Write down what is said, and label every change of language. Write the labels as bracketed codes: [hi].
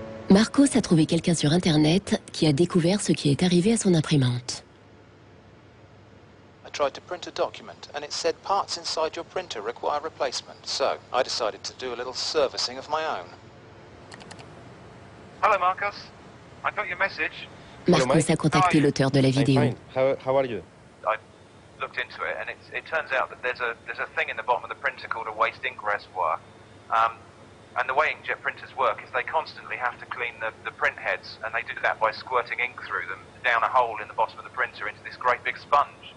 [fr] Marcos a trouvé quelqu'un sur Internet qui a découvert ce qui est arrivé à son imprimante. [en] I tried to print a document and it said parts inside your printer require replacement. So I decided to do a little servicing of my own. Hello, Marcos. I got your message. [fr] Marcos a contacté l'auteur de la vidéo. [en] How are you? I looked into it and it turns out that there's a thing in the bottom of the printer called a waste ink reservoir. And the way inkjet printers work is they constantly have to clean the print heads, and they do that by squirting ink through them down a hole in the bottom of the printer into this great big sponge.